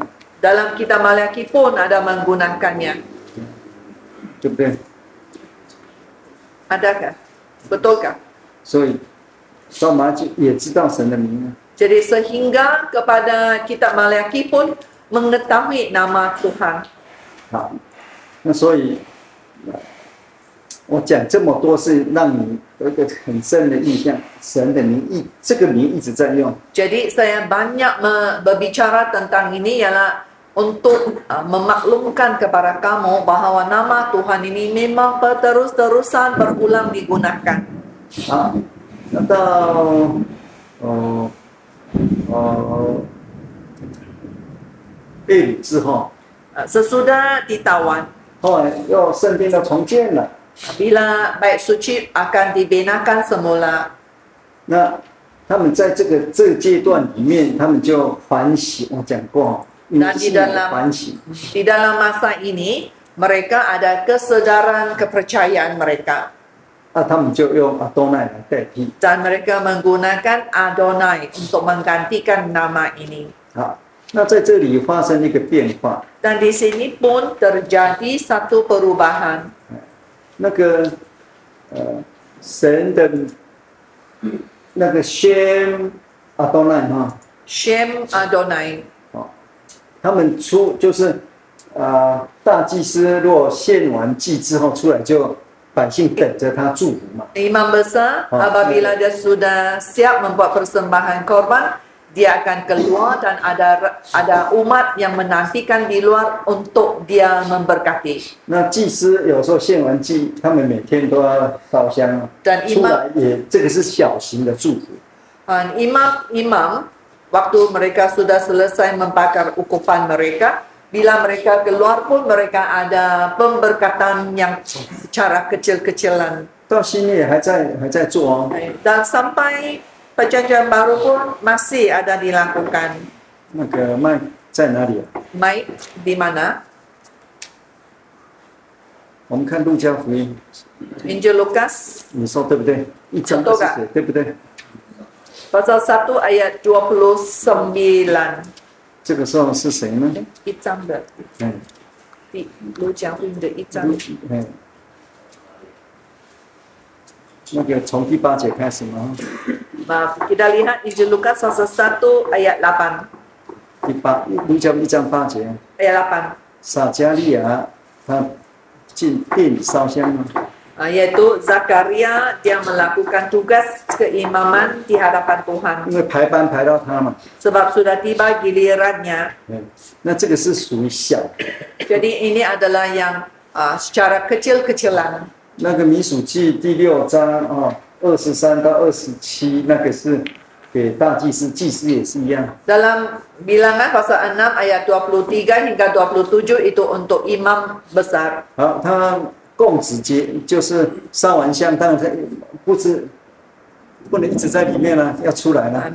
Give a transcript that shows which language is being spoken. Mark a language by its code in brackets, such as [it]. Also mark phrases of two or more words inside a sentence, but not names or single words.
[ms] Dalam kitab Maliaki pun ada menggunakannya. [zh] 对不对？ [ms] Adakah? Betulkah? [zh] 所以到马拉基也知道神的名啊。 [ms] Jadi sehingga kepada kitab Maliaki pun mengetahui nama Tuhan. [zh] 好，那所以我讲这么多是让你有一个很深的印象，神的名这个名一直在用。 [ms] Jadi saya banyak berbicara tentang ini ialah untuk memaklumkan kepada kamu bahawa nama Tuhan ini memang terus-terusan berulang digunakan. [zh] 好，那到被掳之后， [ms] Sesudah ditawan, [zh] 后来又圣殿又重建了。 [ms] bila bait suci akan dibinakan semula. [zh] 那他们在这个阶段里面，他们就反省。我讲过，因为是反省。 [ms] Di dalam masa ini, mereka ada kesedaran kepercayaan mereka. [zh] 那他们就用阿多奈来代替。 [ms] Dan mereka menggunakan Adonai untuk menggantikan nama ini. [zh] 好，那在这里发生一个变化。 [ms] Dan di sini pun terjadi satu perubahan. [zh] 那个神的那个宣阿多奈哈， [he] Shem Adonai. [zh] 他们就是大祭司若献完祭之后出来，就百姓等着他祝福嘛。 [ms] Imam besar apabila dia sudah siap membuat persembahan korban, dia akan keluar dan ada umat yang menantikan di luar untuk dia memberkati. [zh] 那祭司有时候献完祭，他们每天都要烧香， [ms] Dan [zh] 出来也这个是小型的祝福。 [ms] imam waktu mereka sudah selesai membakar ukupan mereka, bila mereka keluar pun mereka ada pemberkatan yang secara kecil-kecilan. [zh] 到新约还在做哦。 [ms] Dan sampai perjanjian baru pun masih ada dilakukan. [zh] 那个麦在哪里啊？ [ms] Mike di mana? [zh] 我们看路加福音， [ms] Injil Lukas [zh] 你说对不对？1章 [ms] betul [zh] 20节，对不对？ [ms] pasal 1 ayat 29. [zh] 这个时候是谁呢？ 1章的，嗯第路加福音的1章。嗯，那个从第8节开始嘛， [ms] Kita lihat Injil Lukas pasal 1 ayat 8. [zh] 第8路加1章8节， [ms] Ayat 8. [zh] 撒加利亚他进殿里烧香吗？ [ms] Yaitu Zakaria dia melakukan tugas keimaman di hadapan Tuhan [zh] 因为排班排到他嘛， [ms] sebab sudah tiba gilirannya. [zh] 嗯，那这个是属于小。 [ms] Jadi ini adalah yang secara kecil-kecilan. [zh] 那个民数记第6章哦，23到27，那个是给大祭司，祭司也是一样。 [ms] Dalam bilangan pasal 6 ayat 23 hingga 27 itu untuk imam besar. [zh] 好，他供子节就是烧完香，当然不能一直在里面了，要出来了。